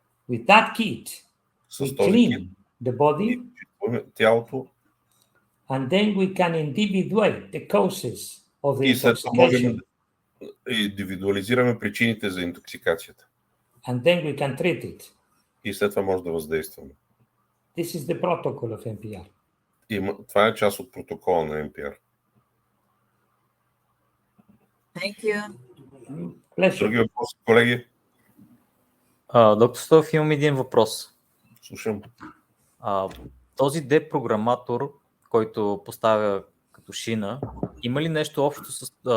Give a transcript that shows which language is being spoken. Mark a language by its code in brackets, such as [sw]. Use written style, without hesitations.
[en] With that kit, we clean the body. [bg] Тялото. [en] And then we can individuate the causes of the [bg] и след това можем [en] intoxication. [bg] да индивидуализираме причините за интоксикацията. [en] And then we can treat it. [bg] И след това може да въздействаме. [en] This is the protocol of M.P.R. [bg] Това е част от протокола на M.P.R. [en] Thank you. [bg] Други въпроси, колеги? Доктор Стоев, имам един въпрос. Слушам. Този депрограматор, който поставя като шина, има ли нещо общо с...